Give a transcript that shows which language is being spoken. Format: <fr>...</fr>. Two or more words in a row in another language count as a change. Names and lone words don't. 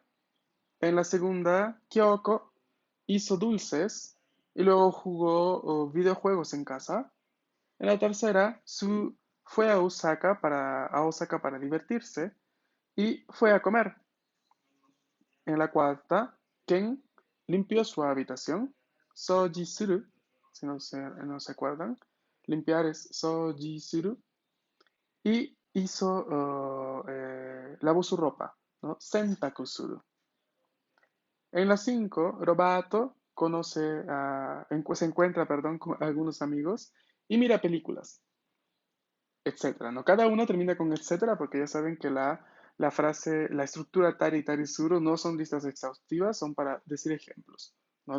<es>En la segunda, Kyoko hizo dulces y luego jugó videojuegos en casa. En la tercera, Su fue a Osaka para divertirse y fue a comer. En la cuarta, Ken limpió su habitación.</es> <ja>掃除する,</ja> <es>si no se acuerdan. Limpiar es</es> <ja>掃除する.</ja> <es>Y lavó su ropa, ¿no?</es> <ja>洗濯する.</ja> <es>En la 5, Robato se encuentra, perdón, con algunos amigos y mira películas, etcétera, ¿no? Cada uno termina con etcétera porque ya saben que la frase, la estructura tari y</es> <ja>たりする</ja> <es>no son listas exhaustivas, son para decir ejemplos, ¿no?</es>